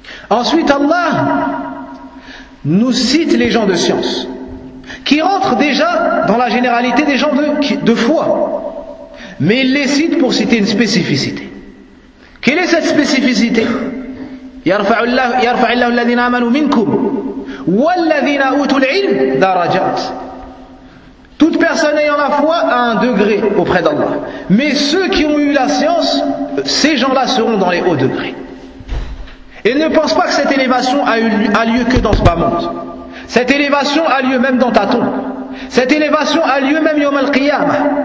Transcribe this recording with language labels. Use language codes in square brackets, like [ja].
[fr] Ensuite, Allah nous cite les gens de science, qui rentrent déjà dans la généralité des gens de foi. Mais il les cite pour citer une spécificité. Quelle est cette spécificité ? [ar] يرفع الله الذين آمنوا منكم والذين أوتوا العلم درجات. [fr] Toute personne ayant la foi a un degré auprès d'Allah. Mais ceux qui ont eu la science, ces gens-là seront dans les hauts degrés. Et ne pense pas que cette élévation a lieu que dans ce bas monde. Cette élévation a lieu même dans ta tombe. Cette élévation a lieu même yawm al-qiyamah.